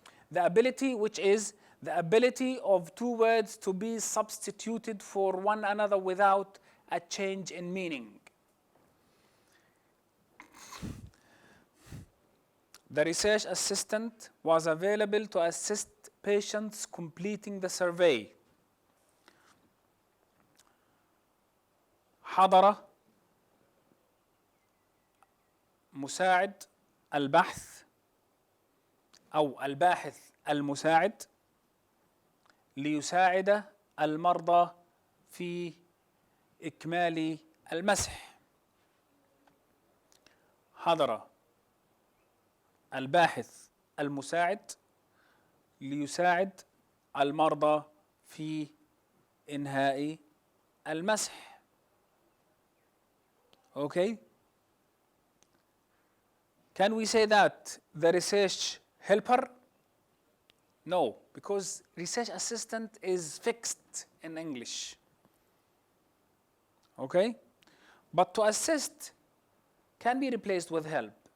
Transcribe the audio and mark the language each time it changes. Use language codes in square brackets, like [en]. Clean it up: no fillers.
[en] The ability, which is the ability of two words to be substituted for one another without a change in meaning. The research assistant was available to assist patients completing the survey. [ar] حضر مساعد البحث أو الباحث المساعد ليساعد المرضى في إكمال المسح. حضر الباحث المساعد ليساعد المرضى في إنهاء المسح. [en] Okay? Can we say that the research helper? No, because research assistant is fixed in English. Okay? But to assist can be replaced with help.